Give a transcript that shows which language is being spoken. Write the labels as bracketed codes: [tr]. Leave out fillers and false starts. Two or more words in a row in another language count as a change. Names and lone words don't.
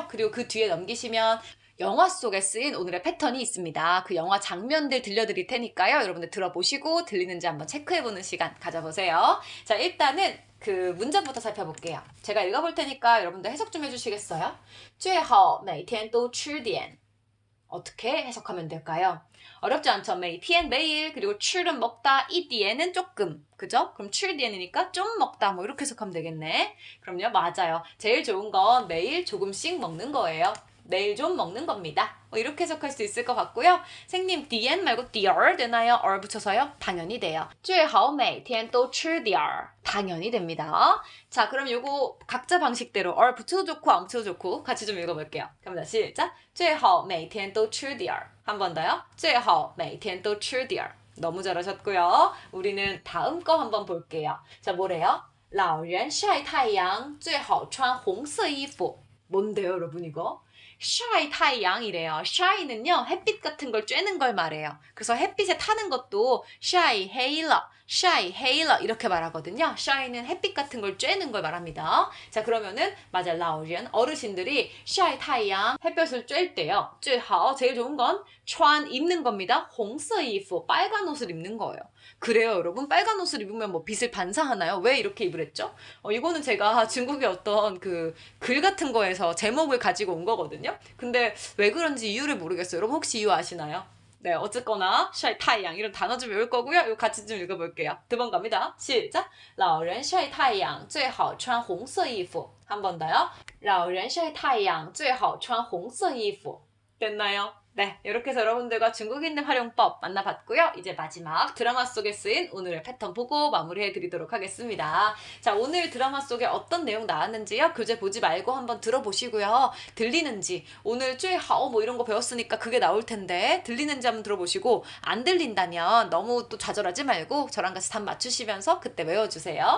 [ko] 그리고 그 뒤에 넘기시면 영화 속에 쓰인 오늘의 패턴이 있습니다. 그 영화 장면들 들려드릴 테니까요. 여러분들 들어보시고 들리는지 한번 체크해보는 시간 가져보세요. 자, 일단은 그 문장부터 살펴볼게요. 제가 읽어볼 테니까 여러분들 해석 좀 해주시겠어요? [zh] 最好每天都吃点 [ko] 어떻게 해석하면 될까요? 어렵지 않죠? 每天 매일 그리고 吃은 먹다 一点은 조금 그죠? 그럼 吃点이니까 좀 먹다 뭐 이렇게 해석하면 되겠네. 그럼요, 맞아요. 제일 좋은 건 매일 조금씩 먹는 거예요. 매일 좀 먹는 겁니다. 이렇게 해석할 수 있을 것 같고요. 생님, 点 말고 点儿 되나요? 얼 붙여서요? 당연히 돼요. [zh] 最好每天都吃点儿 [ko] 당연히 됩니다. 자, 그럼 요거 각자 방식대로 얼 붙여도 좋고 안 붙여도 좋고 같이 좀 읽어볼게요. 갑니다. 시작. [zh] 最好每天都吃点儿 [ko] 한 번 더요. [zh] 最好每天都吃点儿 [ko] 너무 잘하셨고요. 우리는 다음 거 한번 볼게요. 자, 뭐래요? [zh] 老人晒太阳最好穿红色衣服 [ko] 뭔데요, 여러분 이거? shine 太阳이래요. shine은요 햇빛 같은 걸 쬐는 걸 말해요. 그래서 햇빛에 타는 것도 shine 헤일러 이렇게 말하거든요. shine은 햇빛 같은 걸 쬐는 걸 말합니다. 자, 그러면은 맞아, 老人 어르신들이 shine 太阳 햇볕을 쬐일 때요. 最好 제일 좋은 건 穿 입는 겁니다. [zh] 红色衣服 [ko] 빨간 옷을 입는 거예요. 그래요, 여러분? 빨간 옷을 입으면 뭐 빛을 반사하나요? 왜 이렇게 입으랬죠? 이거는 제가 중국의 어떤 그 글 같은 거에서 제목을 가지고 온 거거든요. 근데 왜 그런지 이유를 모르겠어요. 여러분 혹시 이유 아시나요? 네, 어쨌거나 晒太阳 이런 단어 좀 외울 거고요. 이거 같이 좀 읽어볼게요. 두 번 갑니다. 시작. [zh] 老人晒太阳最好穿红色衣服 [ko] 한 번 더요. [zh] 老人晒太阳最好穿红色衣服 됐나요? [ko] 네, 이렇게 해서 여러분들과 중국인의 활용법 만나봤고요. 이제 마지막 드라마 속에 쓰인 오늘의 패턴 보고 마무리해드리도록 하겠습니다. 자, 오늘 드라마 속에 어떤 내용 나왔는지요? 교재 보지 말고 한번 들어보시고요. 들리는지, 오늘 最好 뭐 이런 거 배웠으니까 그게 나올 텐데 들리는지 한번 들어보시고 안 들린다면 너무 또 좌절하지 말고 저랑 같이 답 맞추시면서 그때 외워주세요.